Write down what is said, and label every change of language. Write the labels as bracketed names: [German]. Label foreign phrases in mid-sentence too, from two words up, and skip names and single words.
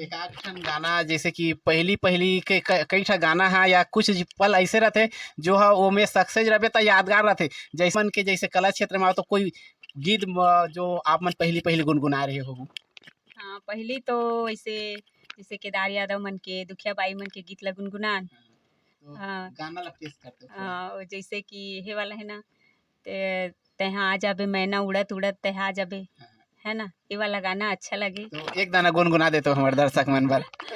[Chhattisgarhi] एक आध ठन गाना जैसे कि पहली के कई ठा गाना है या कुछ पल ऐसे रहते जो है वो में सक्सेस रहे तो यादगार रहते, जैसे मन के जैसे कला क्षेत्र में आओ तो कोई गीत जो आप मन पहली गुनगुना रहे हो। हाँ पहली तो ऐसे जैसे केदार यादव मन के दुखिया बाई मन के गीत ला गुनगुनान। हाँ, गाना ला पेश करते हो। जैसे कि हे वाला है ना ते तेहा आ जाबे मैना उड़त उड़त तेहा आ जाबे, है ना, ये वाला गाना अच्छा लगे। तो एक गाना गुनगुना देते हो हमारे दर्शक मन पर।